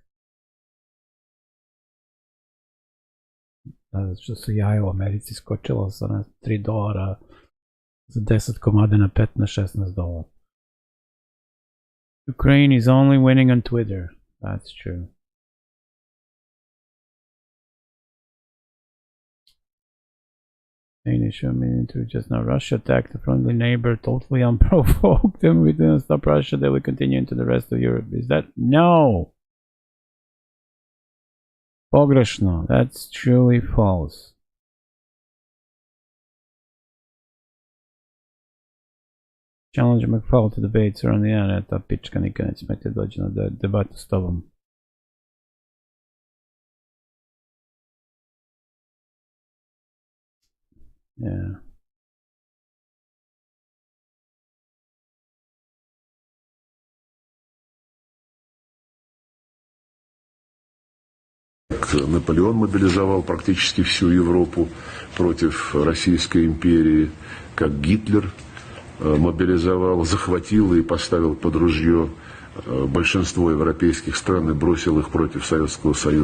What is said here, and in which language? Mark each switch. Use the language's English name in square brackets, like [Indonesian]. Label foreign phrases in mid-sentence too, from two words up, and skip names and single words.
[Serbian] Što su jaja u Americi skočilo sa $3 za 10 komada na $15-16. [English] Ukraine is only winning on Twitter. That's true. Initial military just now. Russia attacked a friendly neighbor totally unprovoked, and we didn't stop Russia. They will continue into the rest of Europe. Is that no? Pogrešno. That's truly false. Challenge McFall to debates around the internet. [Serbian] Ta pička nikad neće smeti doći na debatu s tobom. [English] Yeah. [Russian] Наполеон мобилизовал практически всю Европу против Российской империи, как Гитлер мобилизовал, захватил и поставил под ружье большинство европейских стран и бросил их против Советского Союза.